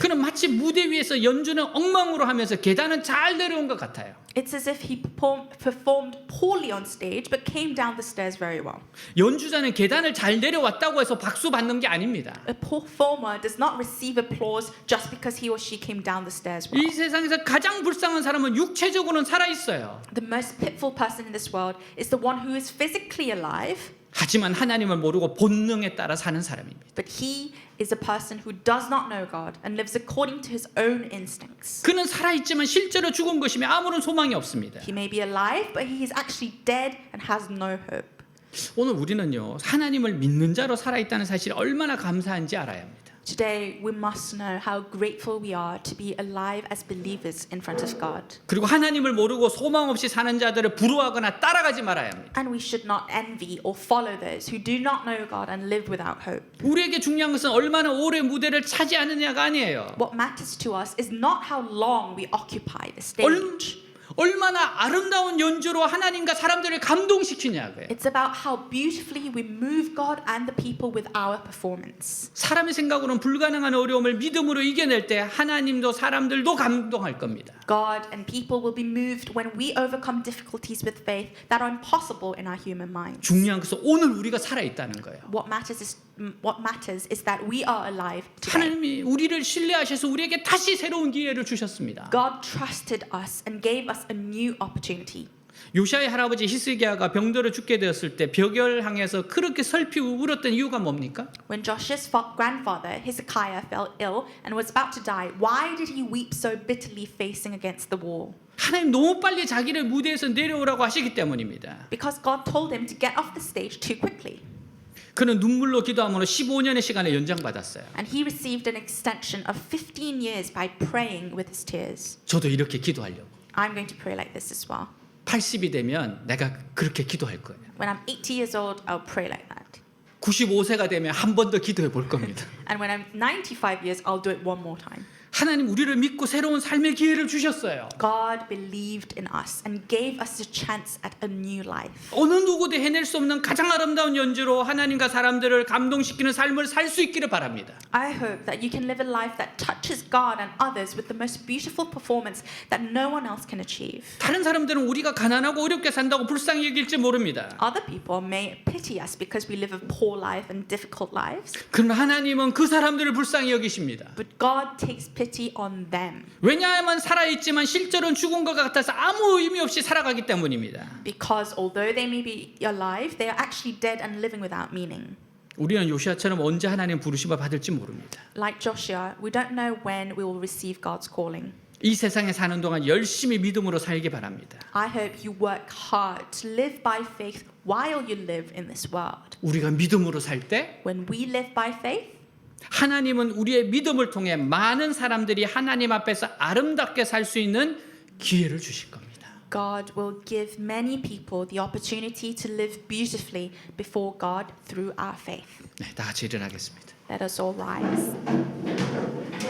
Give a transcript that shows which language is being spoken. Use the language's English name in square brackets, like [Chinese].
[Korean] 그는 마치 무대 위에서 연주는 엉망으로 하면서 계단은 잘 내려온 것 같아요. [English] It's as if he performed poorly on stage, but came down the stairs very well. [Korean] 연주자는 계단을 잘 내려왔다고 해서 박수 받는 게 아닙니다. [English] A performer does not receive applause just because he or she came down the stairs well. [Korean] 이 세상에서 가장 불쌍한 사람은 육체적으로는 살아 있어요. [English] The most pitiful person in this world is the one who is physically alive, [Korean] 하지만 하나님을 모르고 본능에 따라 사는 사람입니다. [English] but he is a person who does not know God and lives according to his own instincts. [Korean] 그는 살아 있지만 실제로 죽은 것이며 아무런 소망이 없습니다. [English] He may be alive, but he is actually dead and has no hope. [Korean] 오늘 우리는요 하나님을 믿는 자로 살아 있다는 사실이 얼마나 감사한지 알아야 합니다. [English] Today, we must know how grateful we are to be alive as believers in front of God. [Korean] 그리고 하나님을 모르고 소망 없이 사는 자들을 부러워하거나 따라가지 말아야 합니다. [English] And we should not envy or follow those who do not know God and live without hope. [Korean] 우리에게 중요한 것은 얼마나 오래 무대를 차지하느냐가 아니에요. [English] What matters to us is not how long we occupy the stage. [Korean] 얼마나 아름다운 연주로 하나님과 사람들을 감동시키냐고요. [English] It's about how beautifully we move God and the people with our performance. [Korean] 사람의 생각으로는 불가능한 어려움을 믿음으로 이겨낼 때 하나님도 사람들도 감동할 겁니다. [English] God and people will be moved when we overcome difficulties with faith that are impossible in our human minds. [Korean] 중요한 것은 오늘 우리가 살아 있다는 거예요. [English] What matters is that we are alive today. [Korean] 하나님이 우리를 신뢰하셔서 우리에게 다시 새로운 기회를 주셨습니다. [English] God trusted us and gave us a new opportunity. [Korean] 요시아의 할아버지 히스기야가 병들어 죽게 되었을 때 벽을 향해서 그렇게 슬피 울었던 이유가 뭡니까? [English] When Joshua's grandfather Hezekiah fell ill and was about to die, why did he weep so bitterly facing against the wall? [Korean] 하나님 너무 빨리 자기를 무대에서 내려오라고 하시기 때문입니다. [English] Because God told him to get off the stage too quickly. [Korean] 그는 눈물로 기도함으로 15년의 시간을 연장받았어요. [English] And he received an extension of 15 years by praying with his tears. [Korean] 저도 이렇게 기도하려고. [English] I'm going to pray like this as well. [Korean] 80이 되면 내가 그렇게 기도할 거예요. [English] When I'm 80 years old, I'll pray like that. [Korean] 95세가 되면 한 번 더 기도해 볼 겁니다. [English] And when I'm 95 years, I'll do it one more time. [Korean] 하나님 우리를 믿고 새로운 삶의 기회를 주셨어요. [English] God believed in us and gave us a chance at a new life. [Korean] 어느 누구도 해낼 수 없는 가장 아름다운 연주로 하나님과 사람들을 감동시키는 삶을 살 수 있기를 바랍니다. [English] I hope that you can live a life that touches God and others with the most beautiful performance that no one else can achieve. [Korean] 다른 사람들은 우리가 가난하고 어렵게 산다고 불쌍히 여길지 모릅니다. [English] Other people may pity us because we live a poor life and difficult lives, [Korean] 그러나 하나님은 그 사람들을 불쌍히 여기십니다. [English] but God takes pity pity on them. [Korean] 왜냐하면 살아있지만 실제로는 죽은 것 같아서 아무 의미 없이 살아가기 때문입니다. [English] Because although they may be alive, they are actually dead and living without meaning. [Korean] 우리는 요시아처럼 언제 하나님 부르심을 받을지 모릅니다. [English] Like Joshua, we don't know when we will receive God's calling. [Korean] 이 세상에 사는 동안 열심히 믿음으로 살기 바랍니다. [English] I hope you work hard to live by faith while you live in this world. [Korean] 우리가 믿음으로 살 때 [English] When we live by faith, [Korean] 하나님은 우리의 믿음을 통해 많은 사람들이 하나님 앞에서 아름답게 살 수 있는 기회를 주실 겁니다. [English] God will give many people the opportunity to live beautifully before God through our faith. [Korean] 네, 다 같이 일어나겠습니다. [English] Let us all rise.